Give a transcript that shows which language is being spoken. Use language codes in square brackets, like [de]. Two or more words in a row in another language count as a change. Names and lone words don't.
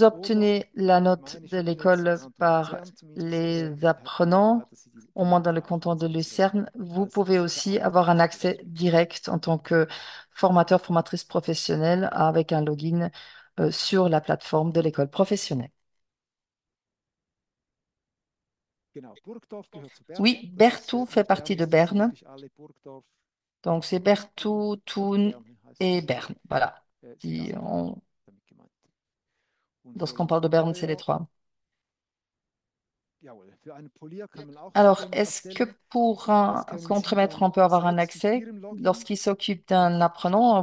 [de] oder [fr] obtenez la note [de] meine [fr] de [de] Schullex im [fr] l'école [de] Kanton [fr] par [de] Luzern zumindest [fr] les [de] hat die [fr] apprenants, [de] Möglichkeit, dass sie [fr] au moins dans le [de] Note [fr] canton de [de] einsehen können. [fr] Lucerne, vous [de] Das ist [fr] pouvez [de] sicher [fr] aussi avoir un [de] einfacher [fr] accès [de] vielleicht. [fr] direct en tant que formateur, formatrice professionnelle avec un login sur la plateforme de l'école professionnelle. [de] Genau, Burgdorf gehört zu Bern. [fr] Oui, [de] Das ist [fr] Berthoud fait [de] Bern [fr] partie de [de] ist, das sind [fr] Berne. [de] wirklich alle Burgdorf [fr] Donc, c'est Berthoud, Thun et Berne. Voilà. Si on- Lorsqu'on parle de Berne, c'est les trois. Alors, est-ce que pour un contremaître, on peut avoir un accès lorsqu'il s'occupe d'un apprenant?